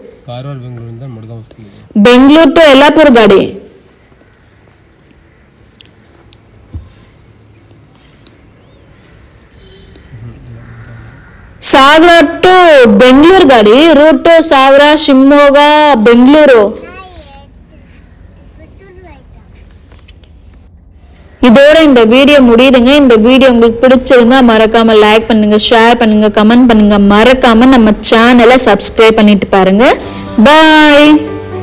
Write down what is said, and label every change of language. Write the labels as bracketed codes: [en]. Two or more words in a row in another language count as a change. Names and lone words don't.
[kn] ಬೆಂಗಳೂರು ಟು ಎಲ್ಲಾಪುರ ಗಾಡಿ. ಸಾಗರ ಟು ಬೆಂಗಳೂರು ಗಾಡಿ ರೂಟ್ ಸಾಗರ, ಶಿವಮೊಗ್ಗ, ಬೆಂಗಳೂರು. [ta] இதோட இந்த வீடியோ முடியுதுங்க. இந்த வீடியோ உங்களுக்கு பிடிச்சிருந்தா மறக்காம லைக் பண்ணுங்க, ஷேர் பண்ணுங்க, கமெண்ட் பண்ணுங்க. மறக்காம நம்ம சேனலை சப்ஸ்கிரைப் பண்ணிட்டு பாருங்க. பாய்.